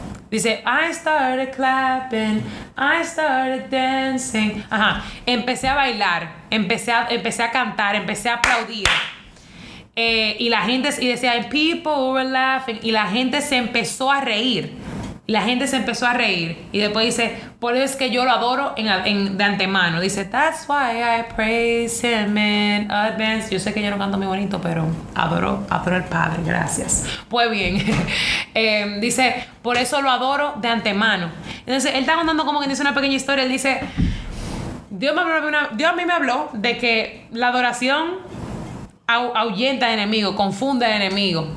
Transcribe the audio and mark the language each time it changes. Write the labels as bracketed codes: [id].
[es] Dice, [en] I started clapping, I started dancing. [es] Empecé a bailar, empecé a cantar, empecé a aplaudir. Y la gente, y decía, [en] and people were laughing. [es] Y la gente se empezó a reír. Y después dice, por eso es que yo lo adoro de antemano. Dice, [en] that's why I praise him in advance. [es] Yo sé que yo no canto muy bonito, pero adoro al Padre, gracias. Pues bien, dice, por eso lo adoro de antemano. Entonces, él está contando como que dice una pequeña historia. Él dice, Dios a mí me habló de que la adoración ahuyenta al enemigo, confunde al enemigo.